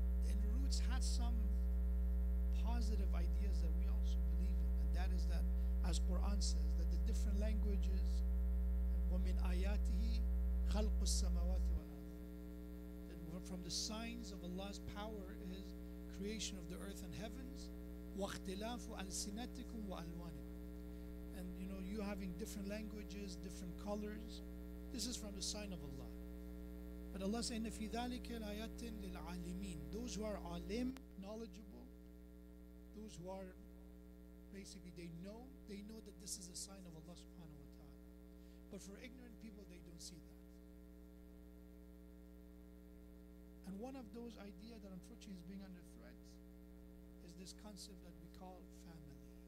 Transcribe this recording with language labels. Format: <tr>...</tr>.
<en>And Roots had some positive ideas that we also believe in, and that is that, as Quran says, that the different languages,</en> <ar>وَمِنْ آيَاتِهِ خَلْقُ السَّمَوَاتِ وَالْأَرْضِ,</ar> <en>that from the signs of Allah's power is creation of the earth and heavens,</en> <ar>وَاخْتِلَافُ أَلْسِنَتِكُمْ وَأَلْوَانِكُمْ,</ar> <en>and you having different languages, different colors. This is from the sign of Allah. But But Allah says,</en> <ar>إِنَّ فِي ذَلِكَ لَآيَاتٍ لِلْعَالِمِينَ.</ar> <en>Those who are alim, knowledgeable, those who are basically they know that this is a sign of Allah subhanahu wa ta'ala. But for ignorant people, they don't see that. And one of those ideas that unfortunately is being under threat is this concept that we call family.</en>